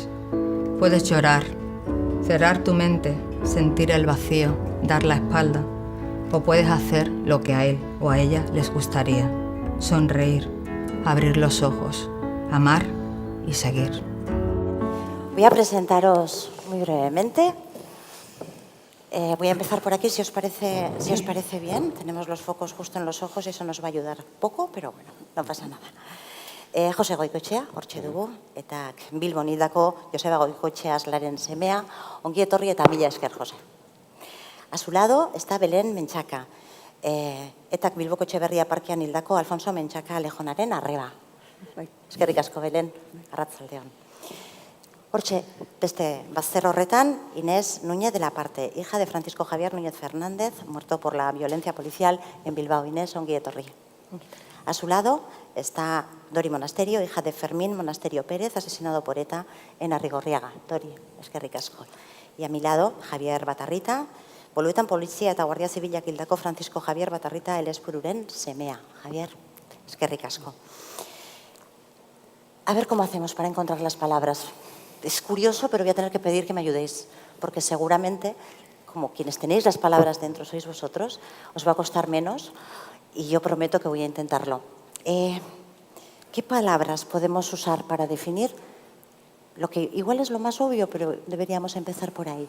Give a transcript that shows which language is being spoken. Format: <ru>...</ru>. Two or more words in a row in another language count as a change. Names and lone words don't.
<es>Puedes llorar, cerrar tu mente, sentir el vacío, dar la espalda, o puedes hacer lo que a él o a ella les gustaría, sonreír, abrir los ojos, amar y seguir. Voy a presentaros muy brevemente. Voy a empezar por aquí, si os parece bien. Tenemos los focos justo en los ojos y eso nos va a ayudar poco, pero bueno, no pasa nada.</es> <eu>Jose Goikoetxea, hortxe dugu, eta Bilbon hildako Joseba Goikoetxea aslaren semea, ongi etorri eta mila esker, Jose.</eu> <es>A su lado está</es> <eu>Belén Mentxaka, etak Bilboko Etxeberria parkean hildako Alfonso Mentxaka Alejonaren arreba. Eskerrik asko, Belén, arratzaldeon. Hortxe, beste bazter horretan,</eu> <es>Inés Núñez de la Parte, hija de Francisco Javier Núñez Fernández, muerto por la violencia policial en Bilbao. Inés,</es> <eu>ongi etorri.</eu> <es>A su lado está Dori Monasterio, hija de Fermín Monasterio Pérez, asesinado por ETA en Arrigorriaga.</es> <eu>Dori, eskerrik asko.</eu> <es>Y a mi lado,</es> <eu>Javier Batarrita, Boluetan Polizia eta Guardia Zibilak hildako Francisco Javier Batarrita Elespururen semea. Javier, eskerrik asko.</eu> <es>A ver cómo hacemos para encontrar las palabras. Es curioso, pero voy a tener que pedir que me ayudéis, porque seguramente, como quienes tenéis las palabras dentro sois vosotros, os va a costar menos y yo prometo que voy a intentarlo. ¿Qué palabras podemos usar para definir lo que igual es lo más obvio, pero deberíamos empezar por ahí?</es>